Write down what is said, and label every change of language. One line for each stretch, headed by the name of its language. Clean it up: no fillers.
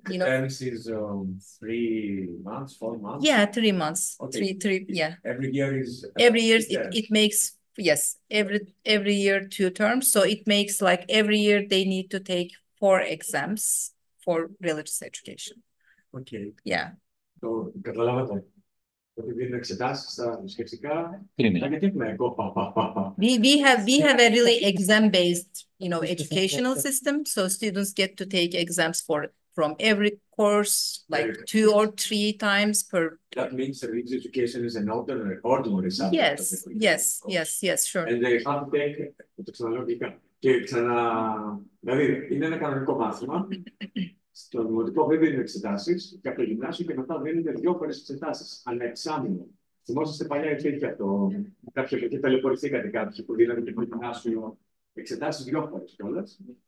English: Terms is 3 months, 4 months? Yeah, 3 months. Okay. Three, yeah. Every year is it makes, yes, every year 2 terms. So it makes like every year they need to take 4 exams for religious education. Okay. Yeah.
Greek: Καταλάβατε. Ότι δίνουν εξετάσεις στα θρησκευτικά. Γιατί έχουμε εγώ.
English: We have a really exam-based, educational system. So students get to take exams from every course, like 2 or 3 times per. That means religious education is an ordinary subject. Yes, sure. And they have to take,
Greek: το ξαναλογικά, και δηλαδή είναι ένα κανονικό μάθημα. Στο δημοτικό δεν δίνουν εξετάσεις και από το γυμνάσιο και μετά δίνουν 2 φορές εξετάσεις, ανά εξάμηνο. Θυμόσαστε παλιά υπήρχε αυτό. Κάποιοι και ταλαιπωρηθήκατε κάποιοι που δίνανε και το γυμνάσιο εξετάσεις 2 φορές κιόλας.